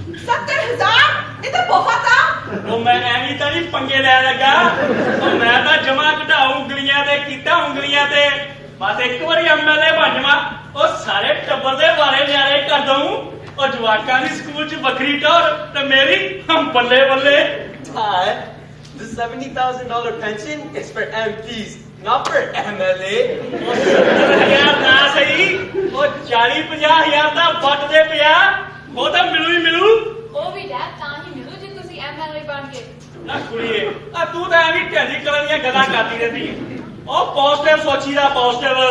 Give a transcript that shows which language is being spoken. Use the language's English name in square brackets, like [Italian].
[Punjabi] 70000 ਇਹ ਤਾਂ ਬਹੁਤ ਆ ਉਹ ਮੈਂ ਐਵੇਂ ਤਾਂ ਨਹੀਂ ਪੰਗੇ ਲੈ ਲੱਗਾ ਉਹ ਮੈਂ ਤਾਂ ਜਮਾ ਘਟਾਉ ਉਂਗਲੀਆਂ ਤੇ ਕੀਤਾ ਉਂਗਲੀਆਂ ਤੇ ਬਸ ਇੱਕ ਵਾਰੀ ਐਮਐਲਏ ਬਣ ਜਾਵਾਂ ਉਹ ਸਾਰੇ ਟੱਬਰ ਦੇ ਬਾਰੇ ਨਿਆਰੇ ਕਰ ਦਊਂ ਉਹ ਜਵਾਕਾਂ ਦੀ ਸਕੂਲ 'ਚ ਵੱਖਰੀ ਟੌਰ ਤੇ ਮੇਰੀ ਬੱਲੇ ਬੱਲੇ [English] Dad, the $70,000 pension is for MPs, not for MLA. [Punjabi] ਉਹ 70000 ਨਾ ਸਹੀ ਉਹ 40-50 ਦਾ ਵੱਟ ਦੇ ਪਿਆ ਉਹ ਤਾਂ ਮਿਲੂ ਹੀ ਮਿਲੂ ਉਹ ਵੀ ਡੈਡ ਤਾਂ ਹੀ ਮਿਲੂ ਜੇ ਤੁਸੀਂ MLA ਬਣ ਕੇ ਨਾ ਕੁੜੀਏ ਆ ਤੂੰ ਤਾਂ ਐਵੇਂ ਢੈਂਦੀ ਕਰਨ ਦੀਆਂ ਗੱਲਾਂ ਕਰਦੀ ਰਹਿੰਦੀ ਹੈ ਉਹ ਪੋਜ਼ਿਟਿਵ ਸੋਚੀਦਾ ਪੋਜ਼ਿਟਿਵ